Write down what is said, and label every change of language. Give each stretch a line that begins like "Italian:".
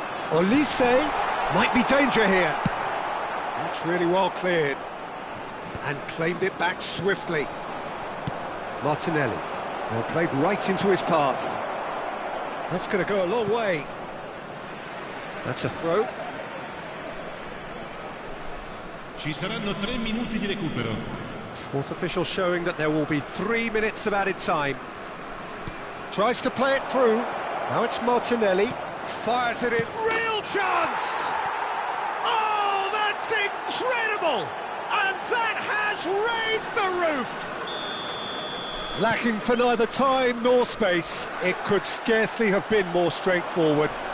English: Olise might be danger here. That's really well cleared. And claimed it back swiftly. Martinelli. Well, played right into his path. That's going to go a long way. That's a throw.
Italian: Ci saranno 3 minuti di recupero.
English: Fourth official showing that there will be 3 minutes of added time. Tries to play it through. Now it's Martinelli. Fires it in. Real chance! Oh, that's incredible! And that has raised the roof! Lacking for neither time nor space, it could scarcely have been more straightforward.